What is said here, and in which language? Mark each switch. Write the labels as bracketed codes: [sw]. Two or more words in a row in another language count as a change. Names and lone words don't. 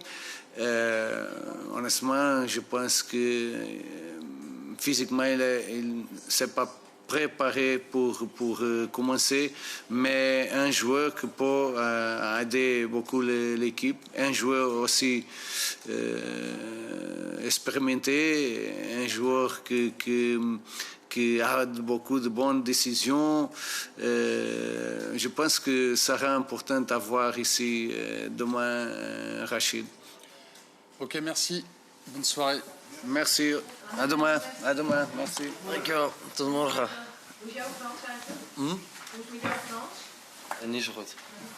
[fr] Honnêtement, je pense que physiquement, il s'est pas préparé pour commencer, mais un joueur qui peut aider beaucoup l'équipe, un joueur aussi expérimenté, un joueur qui a beaucoup de bonnes décisions. Je pense que ça sera important d'avoir ici demain Rachid. Ok, merci. Bonne soirée. Merci. À demain. À demain. Merci. [nl] Dankjewel. Tot morgen. Hoe is jouw Frans eigenlijk? Hoe is met jouw Frans? Niet zo goed.